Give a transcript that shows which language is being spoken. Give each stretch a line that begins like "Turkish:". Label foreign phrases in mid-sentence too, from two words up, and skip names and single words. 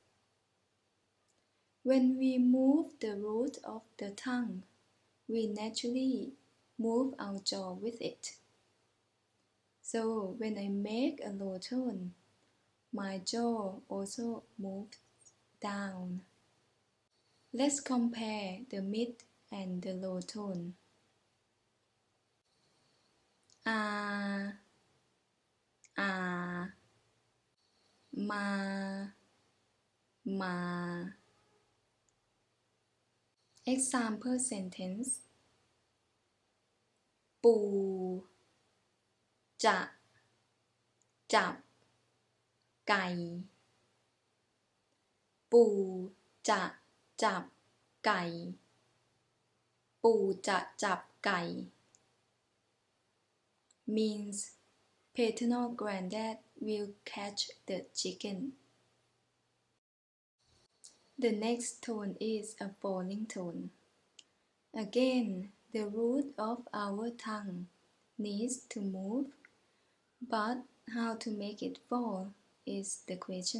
English: When we move the root of the tongue, we naturally move our jaw with it. So when I make a low tone, my jaw also moves down. Let's compare the mid and the low tone. Ah, ah, ma, ma. Example sentence
Thai: ปูจะจับไก่ปูจะจับไก่ปูจะจับไก่
English: means paternal granddad will catch the chicken. The next tone is a falling tone. Again, the root of our tongue needs to move, but how to make it fall is the question.